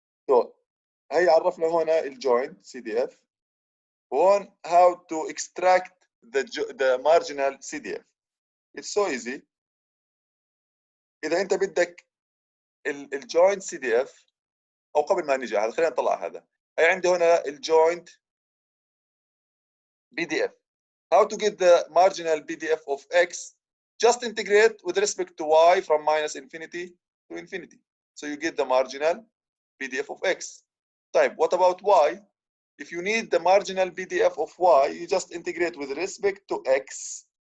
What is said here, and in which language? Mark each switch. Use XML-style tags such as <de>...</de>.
<ar>So هي عرفنا هنا الجوينت CDF. هون</ar> <en>how to extract the marginal CDF. It's so easy.</en> <ar>إذا أنت بدك الجوينت CDF، أو قبل ما نيجي على خلينا نطلع هذا. هي عندي هنا الجوينت PDF.</ar> <en>How to get the marginal PDF of x? Just integrate with respect to y from minus infinity to infinity. So you get the marginal PDF of x. Type. What about y? If you need the marginal PDF of y, you just integrate with respect to x.</en>